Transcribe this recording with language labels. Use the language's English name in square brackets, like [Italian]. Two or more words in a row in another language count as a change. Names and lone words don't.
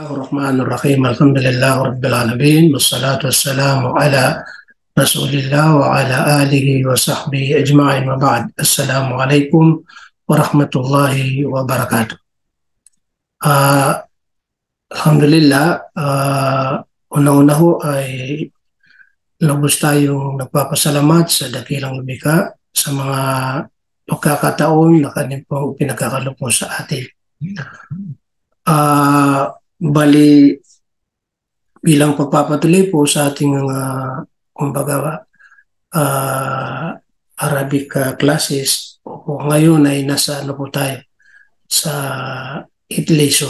[Arabic] الرحمن الرحيم الحمد لله رب العالمين والصلاة والسلام على رسول الله وعلى آله وصحبه أجمعين وبعد السلام عليكم ورحمة الله وبركاته. [Filipino] Ah, Alhamdulillah, unang-una ho ay lubos tayong nagpapasalamat sa dakilang lumikha sa mga pagkakataon na kanyang pong pinagkakaloob sa atin. Bali, bilang pagpapatuloy po sa ating mga kumbaga [English] Arabic classes, [Filipino] opo, ngayon ay nasa ano po tayo sa [English] 8th lesson.